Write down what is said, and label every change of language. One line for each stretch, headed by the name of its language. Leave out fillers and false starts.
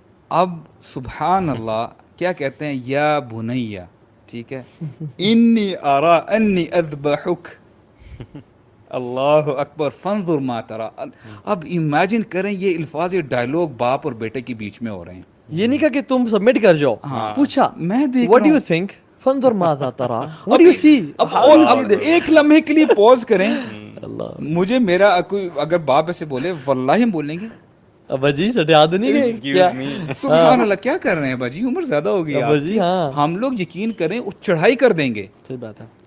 Urdu: اب سبحان اللہ کیا کہتے ہیں,
Arabic: یا بنیا,
Urdu: ٹھیک ہے,
Arabic: انی ارا انی اذبحک,
Urdu: اللہ اکبر
Arabic: فانظر ما ترى.
Urdu: اب امیجن کریں یہ الفاظ, یہ ڈائلوگ باپ اور بیٹے کے بیچ میں ہو رہے ہیں. یہ نہیں کہا کہ تم سبمٹ کر جاؤ, پوچھا میں دیکھ
English: what do you think,
Arabic: فانظر ماذا ترى,
English: what do you see.
Urdu: اب ایک لمحے کے لیے پوز کریں, مجھے میرا کوئی اگر باپ ایسے بولے, واللہ ہم بولیں گے ابا جی سٹے یاد نہیں گئے, سبحان اللہ کیا کر رہے ہیں ابا جی, عمر زیادہ ہو گئی ابا جی. ہاں ہم لوگ یقین کریں وہ چڑھائی کر دیں گے. صحیح بات ہے,